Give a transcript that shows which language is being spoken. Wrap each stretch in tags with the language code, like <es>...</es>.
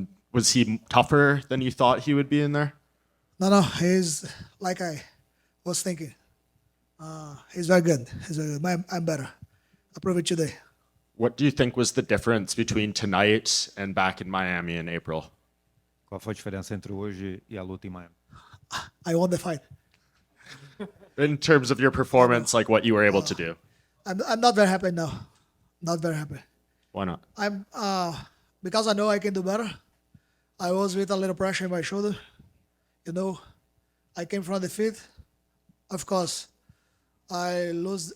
<en>Was he tougher than you thought he would be in there? No, he's like I was thinking. He's very good. He's very good. I'm better. I prove it today. What do you think was the difference between tonight and back in Miami in April?</en> <pt>Qual foi a diferença entre hoje e a luta em Miami?</pt> <en>I won the fight. In terms of your performance, like what you were able to do? I'm not very happy now. Not very happy. Why not? I'm because I know I can do better. I was with a little pressure in my shoulder. You know, I came from defeat. Of course, I lost.</en>